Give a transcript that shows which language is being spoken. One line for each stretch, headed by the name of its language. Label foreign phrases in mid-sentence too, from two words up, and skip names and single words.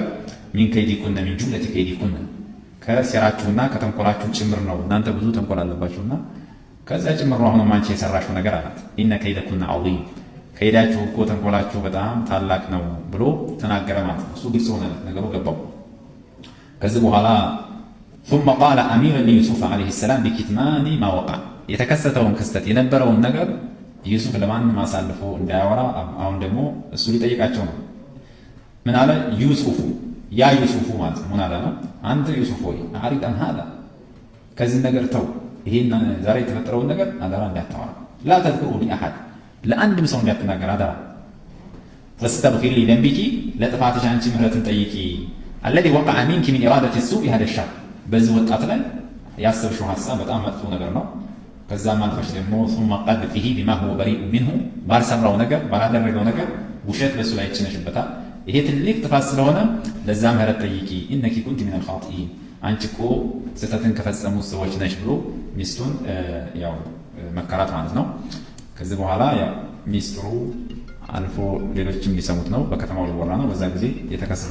Arabic: من كيدكن من جملة كيدكن
Amharic: ከሴራችሁና ከተንኮላችሁ ጭምር ነው። እናንተ ብዙ ተንኮል አለባችሁና ከዛ ጭምር ነው አሁንም አንቺ የሰራሽው ነገር አላት።
Arabic: إن كيدكن عظيم
Amharic: ከይዳችሁ እኮ ተንኮላችሁ በጣም ታላቅ ነው ብሎ ተናገረ ማለት ነው። እሱ ግልጽ ሆነ ነገሩ ገባው። ከዚህ በኋላ ثم
Arabic: قال أميرا ليوسف عليه السلام بكتمان ما وقع
Amharic: የተከሰተውን ክስተት የነበረውን ነገር ዩሱፍ ለማንም አሳልፎ እንዳያወራ አሁን ደግሞ እሱ ሊጠይቃቸው ነው። ምን አለ ዩሱፍ ያ ዩሱፍ ማለት ምን አለ ነው አንተ ዩሱፍ ሆይ
Arabic: أريد أن هذا
Amharic: ከዚህ ነገር ተው ይሄን ዛሬ የተፈጠረውን ነገር አደራ እንዳታወራ
Arabic: لا تذكره لأحد
Amharic: ለአንድም ሰው እንዳትናገር አደራ
Arabic: واستغفري لذنبك
Amharic: ለጥፋትሽ አንቺ ምህረትን ጠይቂ
Arabic: الذي وقع منك من إرادة السوء هذا الشر
Amharic: በዚህ ወጣት ላይ ያሰብሽው ሐሳብ በጣም መጥፎ ነገር ነው። ከዛም አልፈሽ ደግሞ
Arabic: ثم قذفه بما هو بريء منه
Amharic: ባልሰራው ነገር ባላደረገው ነገር ውሸት በሱ ላይ ጭነሽበታል። ይሄ ትልቅ ጥፋት ስለሆነ ለዛ ምህረት ጠይቂ
Arabic: إنك كنت من الخاطئين
Amharic: አንቺ እኮ ስህተትን ከፈጸሙት ሰዎች ነሽ ብሎ ሚስቱን ያው መከራት ማለት ነው። ከዚህ በኋላ ያው ሚስጥሩ አልፎ ሌሎችም ሊሰሙት ነው። በከተማው ሊወራ ነው። በዛ ጊዜ የተከሰተ